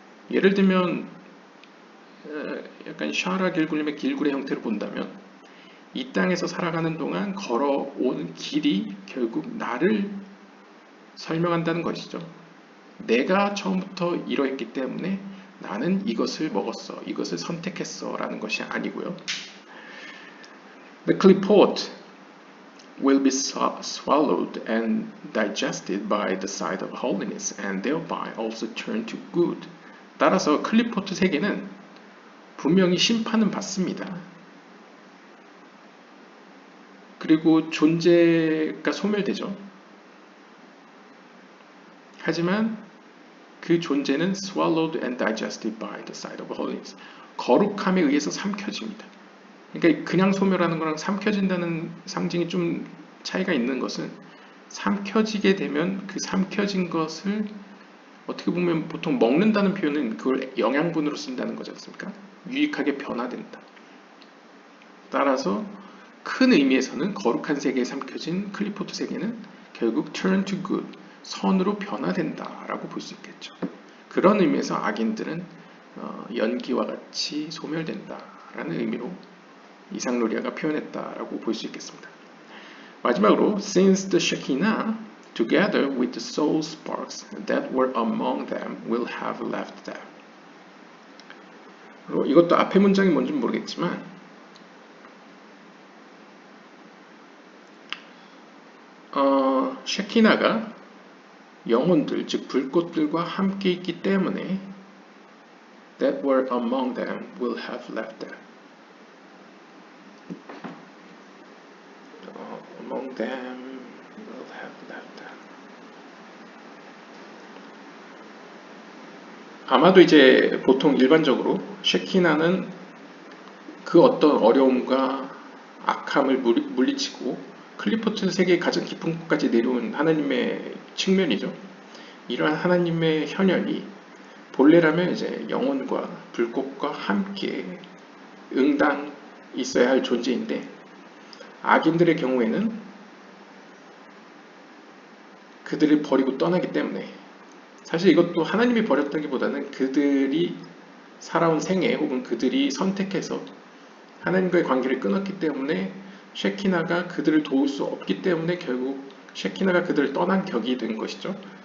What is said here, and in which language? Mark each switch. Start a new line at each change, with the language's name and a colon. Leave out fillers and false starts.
Korean: 예를 들면 약간 샤라 길굴림의 길굴의 형태를 본다면 이 땅에서 살아가는 동안 걸어온 길이 결국 나를 설명한다는 것이죠. 내가 처음부터 이러했기 때문에 나는 이것을 먹었어, 이것을 선택했어 라는 것이 아니고요.
English: The clipboard will be swallowed and digested by the side of holiness and thereby also turn to good.
Korean: 따라서 클리포트 세계는 분명히 심판은 받습니다. 그리고 존재가 소멸되죠. 하지만 그 존재는
English: swallowed and digested by the side of holiness.
Korean: 거룩함에 의해서 삼켜집니다. 그러니까 그냥 소멸하는 거랑 삼켜진다는 상징이 좀 차이가 있는 것은 삼켜지게 되면 그 삼켜진 것을 어떻게 보면 보통 먹는다는 표현은 그걸 영양분으로 쓴다는 거지 않습니까? 유익하게 변화된다. 따라서 큰 의미에서는 거룩한 세계에 삼켜진 클리포트 세계는 결국
English: turn to good,
Korean: 선으로 변화된다라고 볼 수 있겠죠. 그런 의미에서 악인들은 연기와 같이 소멸된다라는 의미로 이상로리아가 표현했다라고 볼 수 있겠습니다. 마지막으로
English: since the Shekinah together with the soul sparks that were among them will have left them.
Korean: 그리고 이것도 앞에 문장이 뭔지는 모르겠지만 셰키나가 영혼들 즉 불꽃들과 함께 있기 때문에
English: that were among them will have left them. Among them will have left them.
Korean: 아마도 이제 보통 일반적으로 셰키나는 그 어떤 어려움과 악함을 물리치고 클리포트 세계의 가장 깊은 곳까지 내려온 하나님의 측면이죠. 이러한 하나님의 현현이 본래라면 이제 영혼과 불꽃과 함께 응당 있어야 할 존재인데 악인들의 경우에는 그들을 버리고 떠나기 때문에 사실 이것도 하나님이 버렸다기보다는 그들이 살아온 생애 혹은 그들이 선택해서 하나님과의 관계를 끊었기 때문에 셰키나가 그들을 도울 수 없기 때문에 결국 셰키나가 그들을 떠난 격이 된 것이죠.